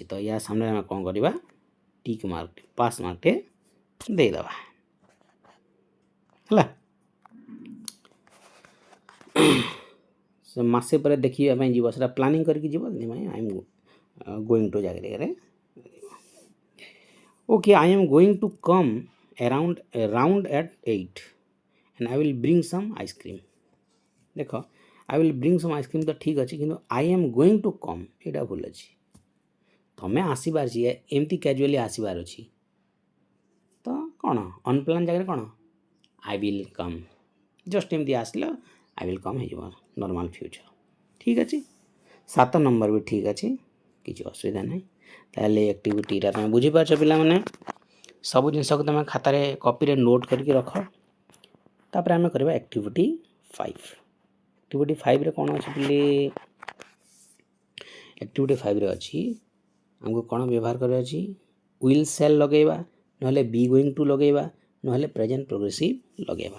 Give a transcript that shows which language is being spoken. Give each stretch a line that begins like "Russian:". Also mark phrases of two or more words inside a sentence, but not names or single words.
Odia: ତ ୟା ସାମ୍ନାରେ ଆମେ କ'ଣ କରିବା, ଟିକ୍ ମାର୍କ, ପାସ୍ ମାର୍କଟେ ଦେଇଦେବା ହେଲା। ସେ ମାସେ ପରେ ଦେଖିବା ପାଇଁ ଯିବ, ସେଟା ପ୍ଲାନିଂ କରିକି ଯିବ।
English: ସେଥିପାଇଁ I am going to ଜାଗାରେ okay, I am going to come around at 8 and I will bring some ice cream।
Odia: ଦେଖ,
English: I will bring some ice cream
Odia: ତ ଠିକ୍ ଅଛି, କିନ୍ତୁ
English: I am going to come
Odia: ଏଇଟା ଭୁଲ ଅଛି। ତୁମେ ଆସିବାର ଅଛି, ଏମିତି କ୍ୟାଜୁଆଲି ଆସିବାର ଅଛି। ତ କ'ଣ, ଅନପ୍ଲାନ୍ ଜାଗାରେ କ'ଣ,
English: I will come,
Odia: ଜଷ୍ଟ ଏମିତି ଆସିଲ
English: I will come
Odia: ହେଇଯିବ,
English: normal future.
Odia: ଠିକ୍ ଅଛି। 7 ନମ୍ବର ବି ଠିକ୍ ଅଛି, କିଛି ଅସୁବିଧା ନାହିଁ। ତାହେଲେ ଆକ୍ଟିଭିଟିଟା ତୁମେ ବୁଝିପାରୁଛ ପିଲାମାନେ। ସବୁ ଜିନିଷକୁ ତୁମେ ଖାତାରେ କପିରେ ନୋଟ୍ କରିକି ରଖ। ତାପରେ ଆମେ କରିବା ଆକ୍ଟିଭିଟି 5। ଆକ୍ଟିଭିଟି 5ରେ କ'ଣ ଅଛି ପିଲେ, ଆକ୍ଟିଭିଟି 5ରେ ଅଛି ଆମକୁ କ'ଣ ବ୍ୟବହାର କରିବାର ଅଛି,
English: will shall
Odia: ଲଗାଇବା, ନହେଲେ ବି
English: going to
Odia: ଲଗାଇବା, ନହେଲେ
English: present progressive
Odia: ଲଗାଇବା।